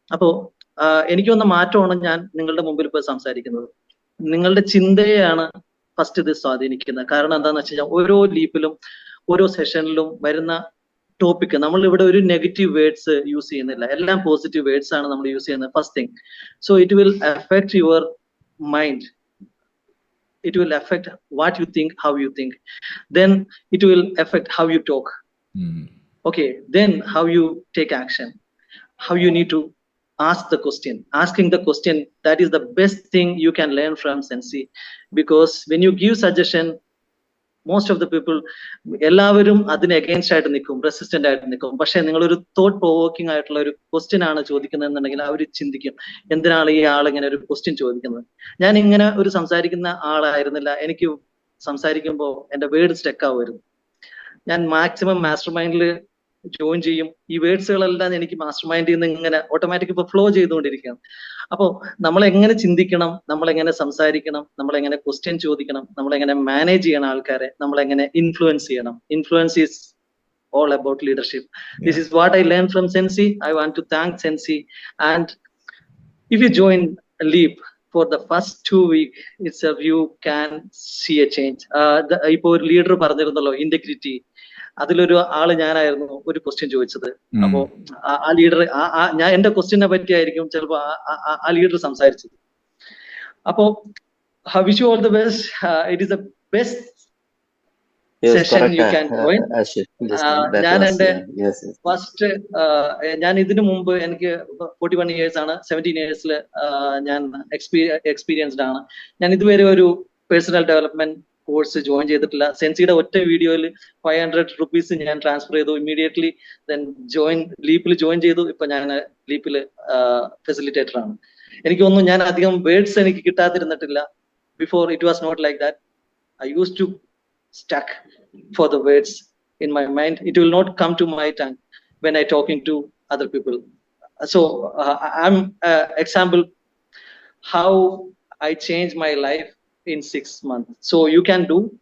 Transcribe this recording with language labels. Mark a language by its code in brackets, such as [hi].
[ml] അപ്പോൾ എനിക്ക് വന്ന മാറ്റമാണ് ഞാൻ നിങ്ങളുടെ മുമ്പിൽ ഇപ്പോൾ സംസാരിക്കുന്നത്. നിങ്ങളുടെ ചിന്തയെയാണ് ഫസ്റ്റ് ഇത് സ്വാധീനിക്കുന്നത്. കാരണം എന്താണെന്ന് വെച്ച് കഴിഞ്ഞാൽ ഓരോ ലീപ്പിലും ഓരോ സെഷനിലും വരുന്ന ടോപ്പിക്, നമ്മൾ ഇവിടെ ഒരു നെഗറ്റീവ് വേർഡ്സ് യൂസ് ചെയ്യുന്നില്ല, എല്ലാം പോസിറ്റീവ് വേർഡ്സ് ആണ് നമ്മൾ യൂസ് ചെയ്യുന്നത്. [en] First thing, so it will affect your mind, it will affect what you think, how you think, then it will affect how you talk. Okay, then how you take action, how you need to ask the question. Asking the question, that is the best thing you can learn from Sensi, because when you give suggestion, most of the people [ml] എല്ലാവരും അതിന് against ആയിട്ട് നിൽക്കും, [en] Resistant ആയിട്ട് നിൽക്കും. [ml] പക്ഷെ നിങ്ങളൊരു thought provoking ആയിട്ടുള്ള ഒരു ക്വസ്റ്റ്യൻ ആണ് ചോദിക്കുന്നതെന്നുണ്ടെങ്കിൽ അവർ ചിന്തിക്കും, എന്തിനാണ് ഈ ആൾ ഇങ്ങനെ ഒരു ക്വസ്റ്റ്യൻ ചോദിക്കുന്നത്. ഞാൻ ഇങ്ങനെ ഒരു സംസാരിക്കുന്ന ആളായിരുന്നില്ല. എനിക്ക് സംസാരിക്കുമ്പോൾ എന്റെ വേർഡ് സ്റ്റക്ക് ആവുമായിരുന്നു. ഞാൻ മാക്സിമം മാസ്റ്റർ മൈൻഡിൽ ജോയിൻ ചെയ്യും. ഈ വേർഡ്സുകളെല്ലാം എനിക്ക് മാസ്റ്റർ മൈൻഡിൽ നിന്ന് ഇങ്ങനെ ഓട്ടോമാറ്റിക് ഇപ്പൊ ഫ്ലോ ചെയ്തുകൊണ്ടിരിക്കുകയാണ്. അപ്പോൾ നമ്മളെങ്ങനെ ചിന്തിക്കണം, നമ്മളെങ്ങനെ സംസാരിക്കണം, നമ്മളെങ്ങനെ ക്വസ്റ്റ്യൻ ചോദിക്കണം, നമ്മളെങ്ങനെ മാനേജ് ചെയ്യണം ആൾക്കാരെ, നമ്മളെങ്ങനെ ഇൻഫ്ലുവൻസ് ചെയ്യണം. [en] Influence is all about leadership. This is what I learned from Sensi. I want to thank Sensi. And if you join Leap for the first 2 weeks itself, you can see a change. [ml] ഇപ്പൊ ഒരു leader പറഞ്ഞിരുന്നല്ലോ, integrity, അതിലൊരു ആള് ഞാനായിരുന്നു ഒരു question ചോദിച്ചത്. അപ്പോ ആ ലീഡർ ഞാൻ എന്റെ ക്വസ്റ്റ്യനെ പറ്റിയായിരിക്കും ചിലപ്പോ ആ ലീഡർ സംസാരിച്ചത്. [en] അപ്പോ wish you all the best. It is the best session you can join. [ml] ഞാൻ എന്റെ ഫസ്റ്റ്, ഞാൻ ഇതിനു മുമ്പ് എനിക്ക് 41 years ആണ്, 17 years ഞാൻ എക്സ്പീരിയൻസ്ഡ് ആണ്. ഞാൻ ഇതുവരെ ഒരു പേഴ്സണൽ ഡെവലപ്മെന്റ് കോഴ്സ് ജോയിൻ ചെയ്തിട്ടില്ല. സെൻസിയുടെ ഒറ്റ വീഡിയോയിൽ 500 rupees ഞാൻ ട്രാൻസ്ഫർ ചെയ്തു ഇമ്മീഡിയറ്റ്ലി. ദെൻ ലീപ്പിൽ ജോയിൻ ചെയ്തു. ഇപ്പൊ ഞാൻ ലീപ്പിൽ ഫെസിലിറ്റേറ്റർ ആണ്. എനിക്ക് തോന്നുന്നു ഞാൻ അധികം വേർഡ്സ് എനിക്ക് കിട്ടാതിരുന്നിട്ടില്ല. [en] Before it was not like that. I use to stuck for the words in my mind. It will not come to my tongue when I talking to other people. So I'm example how I changed my life in 6 months. So you can do.